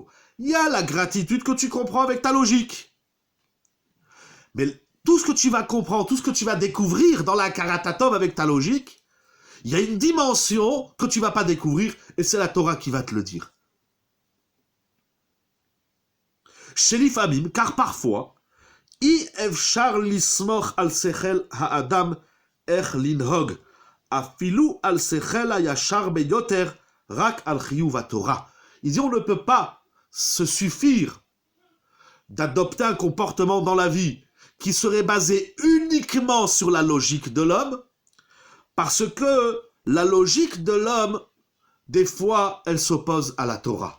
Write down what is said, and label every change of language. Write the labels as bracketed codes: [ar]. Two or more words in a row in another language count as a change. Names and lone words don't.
[fr] Il y a la gratitude que tu comprends avec ta logique. Mais tout ce que tu vas comprendre, tout ce que tu vas découvrir dans la karatatov avec ta logique, il y a une dimension que tu ne vas pas découvrir, et c'est la Torah qui va te le dire. Chez l'ifamim, car parfois, [he] אי אפשר לסמוך על שכל האדם איך לנהוג, אפילו על שכל הישר ביותר, רק על חיוב התורה. [fr] Il dit on ne peut pas se suffire d'adopter un comportement dans la vie qui serait basé uniquement sur la logique de l'homme, parce que la logique de l'homme, des fois, elle s'oppose à la Torah.